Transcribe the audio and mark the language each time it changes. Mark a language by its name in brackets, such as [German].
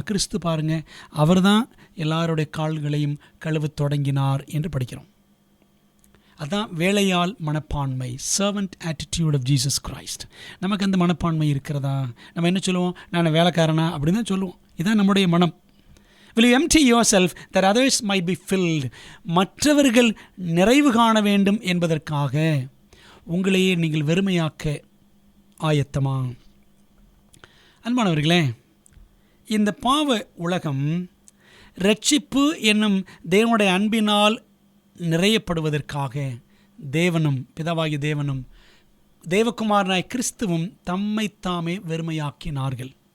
[Tamil] கிறிஸ்து பாருங்க, அவர்தான் எல்லாருடைய கால்களையும் கழுவ தொடங்கினார் என்று படிக்கிறோம். அதான் வேலையால் மனப்பான்மை, [English] Servant attitude of Jesus Christ. [Tamil] நமக்கு அந்த மனப்பான்மை இருக்கிறதா? நம்ம என்ன சொல்லுவோம்? நான் வேலைக்காரனா அப்படின்னு தான் சொல்லுவோம். இதுதான் நம்முடைய மனம். [English] Will you empty yourself that others might be filled? [Tamil] மற்றவர்கள் நிறைவு காண வேண்டும் என்பதற்காக உங்களையே நீங்கள் வெறுமையாக்க ஆயத்தமா? அன்பானவர்களே, இந்த பாவ உலகம் இரட்சிப்பு என்னும் தேவனுடைய அன்பினால் நிறையப்படுவதற்காக தேவனும், பிதாவாகிய தேவனும், தேவகுமாரனாய் கிறிஸ்துவும் தம்மைத்தாமே வெறுமையாக்கினார்கள்.